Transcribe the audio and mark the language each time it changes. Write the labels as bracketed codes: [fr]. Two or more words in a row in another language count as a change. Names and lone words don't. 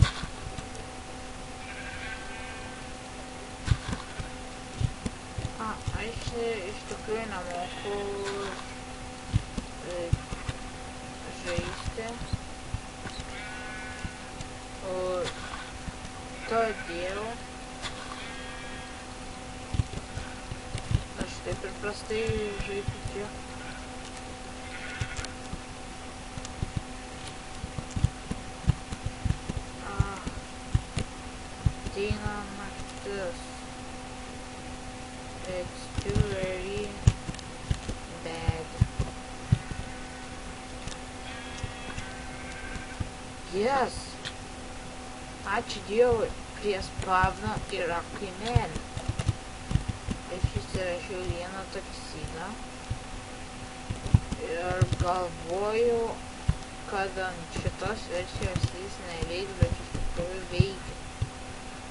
[lt] Aš iš tikrųjų nemoku žaisti, todėl aš taip ir prastai žaidžiu. Ateina naktis. [en] It's too very bad. Yes! [lt] Ačiū Dievui, prie spavno yra kaimelė. Aš įsirašiau vieną taksiną ir galvoju, kad ant šitos versijos jis neveiks, bet iš tikrųjų veikia.